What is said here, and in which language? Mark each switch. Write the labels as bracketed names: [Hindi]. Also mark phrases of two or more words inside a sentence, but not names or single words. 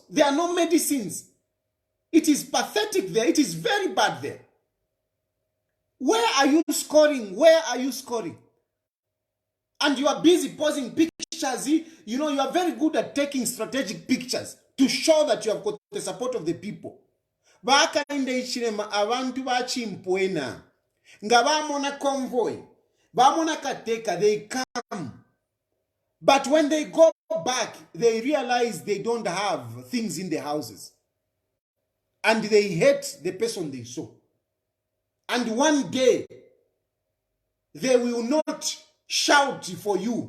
[English] There are no medicines. It is pathetic there. It is very bad there. Where are you scoring? Where are you scoring? And you are busy posing pictures. You know, you are very good at taking strategic pictures to show that you have got the support of the people. [Bemba] Hakainde Hichilema abantu bachimpwena. Nga bamona convoy. Bamona kateka, [English] they come. But when they go back, they realize they don't have things in the houses. And they hate the person they saw. And one day, they will not shout for you.